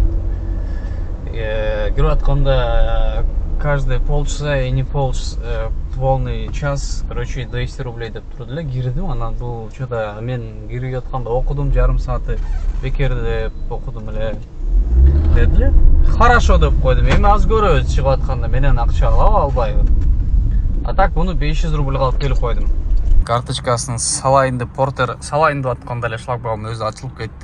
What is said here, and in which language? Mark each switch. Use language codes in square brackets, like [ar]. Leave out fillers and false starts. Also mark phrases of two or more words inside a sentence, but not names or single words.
[ky] Кирип атканда [ru] каждый полчаса и не полчаса, полный час, короче, 200 рублей [ky] деп турду эле. Кирдим, анан бул что-то мен кирип атканда окудум, жарым сааты бекер деп окудум эле деди эле. Хорошо деп койдум. Эми аз көрөбүз чыгып атканда менен акча алабы албайбы. А так буну 500 рубль алып келип койдум. Карточкасын салайын деп портер салайын деп атканда эле шлагбаум өзү ачылып кетти.